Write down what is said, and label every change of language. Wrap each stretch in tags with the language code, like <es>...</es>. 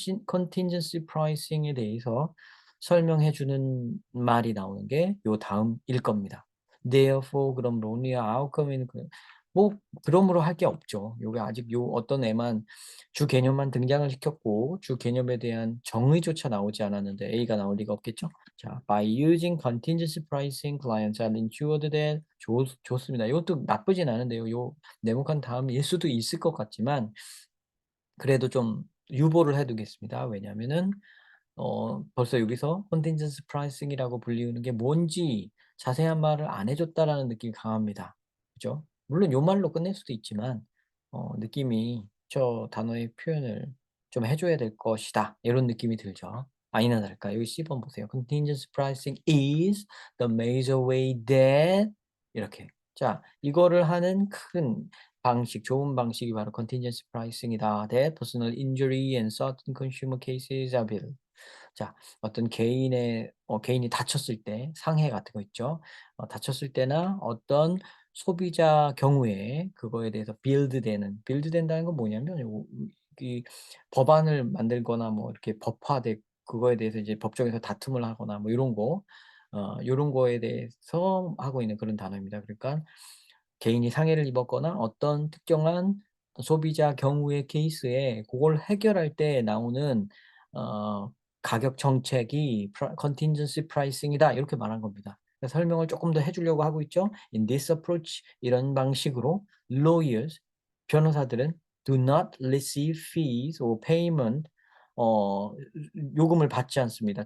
<ko>contingency pricing에 대해서 설명해 주는 말이 나오는 게 요 다음일 겁니다. therefore 그럼 론리와 outcome은 뭐 그러므로 할 게 없죠. 요게 아직 요 어떤 애만 주 개념만 등장을 시켰고 주 개념에 대한 정의조차 나오지 않았는데 A가 나올 리가 없겠죠. 자,</ko> <en>by using contingency pricing, clients are ensured that</en> <ko>좋습니다. 이것도 나쁘진 않은데요. 요 네모칸 다음일 수도 있을 것 같지만 그래도 좀 유보를 해 두겠습니다. 왜냐하면은 벌써 여기서 contingency pricing이라고 불리우는 게 뭔지 자세한 말을 안 해 줬다라는 느낌이 강합니다. 그죠? 물론 요 말로 끝낼 수도 있지만 느낌이 '저 단어의 표현을 좀 해 줘야 될 것이다.' 요런 느낌이 들죠. 아니나 다를까 여기 C번 보세요.</ko> <en>"Contingency pricing is the major way that"</en> <ko>이렇게. 자, 이거를 하는 큰 방식, 좋은 방식이 바로 contingency pricing이다.</ko> <en>"That personal injury and certain consumer cases are built."</en> <ko>자, 어떤 개인이 다쳤을 때 상해 같은 거 있죠. 다쳤을 때나 어떤 소비자 경우에 그거에 대해서 빌드 된다는 건 뭐냐면 이 법안을 만들거나 뭐 이렇게 법화돼 그거에 대해서 이제 법정에서 다툼을 하거나 뭐 요런 거 요런 거에 대해서 하고 있는 그런 단어입니다. 그러니까 개인이 상해를 입었거나 어떤 특정한 소비자 경우의 케이스에 고걸 해결할 때 나오는 어 가격 정책이 contingency pricing이다 이렇게 말한 겁니다. 그래서 설명을 쪼끔 더 해 주려고 하고 있죠.</ko> <en>In this approach</en> <ko>이런 방식으로</ko> <en>lawyers</en> <ko>변호사들은</ko> <en>do not receive fees or payment</en> <ko>어 요금을 받지 않습니다.</ko>